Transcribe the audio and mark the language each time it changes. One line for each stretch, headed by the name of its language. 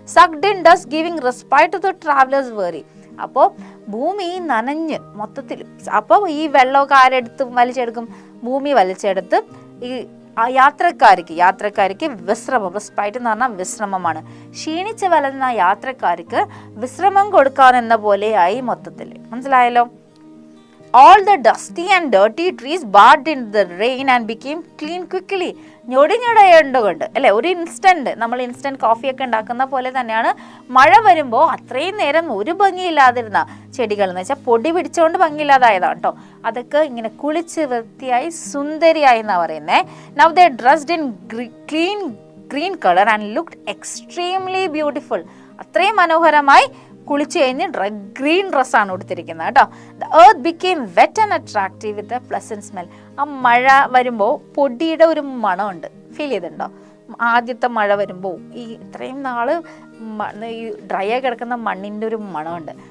English: Sucked in dust giving respite to the travellers very.
Malayalam: അപ്പോൾ ഭൂമി നനഞ്ഞ് മൊത്തത്തിൽ, അപ്പോൾ ഈ വെള്ളമൊക്കെ ആരെടുത്ത് വലിച്ചെടുക്കും, ഭൂമി വലിച്ചെടുത്ത് ഈ യാത്രക്കാർക്ക് വിശ്രമം, റെസ്പൈറ്റ് എന്ന് പറഞ്ഞാൽ വിശ്രമമാണ്. ക്ഷീണിച്ച് വലരുന്ന യാത്രക്കാർക്ക് വിശ്രമം കൊടുക്കാനെന്ന പോലെയായി മൊത്തത്തിൽ. മനസ്സിലായല്ലോ?
English: All the dusty and dirty trees bathed in the rain and became clean quickly.
Malayalam: ഞൊടിഞ്ഞൊടയുണ്ടുകൊണ്ട് അല്ലേ, ഒരു ഇൻസ്റ്റൻറ്റ്, നമ്മൾ ഇൻസ്റ്റൻറ്റ് കോഫിയൊക്കെ ഉണ്ടാക്കുന്ന പോലെ തന്നെയാണ് മഴ വരുമ്പോൾ അത്രയും നേരം ഒരു ഭംഗിയില്ലാതിരുന്ന ചെടികൾ എന്ന് വെച്ചാൽ പൊടി പിടിച്ചുകൊണ്ട് ഭംഗിയില്ലാതായതാണ് കേട്ടോ. അതൊക്കെ ഇങ്ങനെ കുളിച്ച് വൃത്തിയായി സുന്ദരിയായി എന്നാണ് പറയുന്നത്.
English: Now they dressed in clean green color and looked extremely beautiful.
Malayalam: അത്രയും മനോഹരമായി കുളിച്ച് കഴിഞ്ഞ് ഗ്രീൻ ഡ്രസ്സാണ് കൊടുത്തിരിക്കുന്നത് കേട്ടോ.
English: The earth became wet and attractive with a pleasant smell.
Malayalam: ആ മഴ വരുമ്പോൾ പൊടിയുടെ ഒരു മണമുണ്ട്, ഫീൽ ചെയ്തിട്ടുണ്ടോ? ആദ്യത്തെ മഴ വരുമ്പോൾ ഈ ഇത്രയും നാൾ ഈ ഡ്രൈ ആയി കിടക്കുന്ന മണ്ണിൻ്റെ ഒരു മണമുണ്ട്.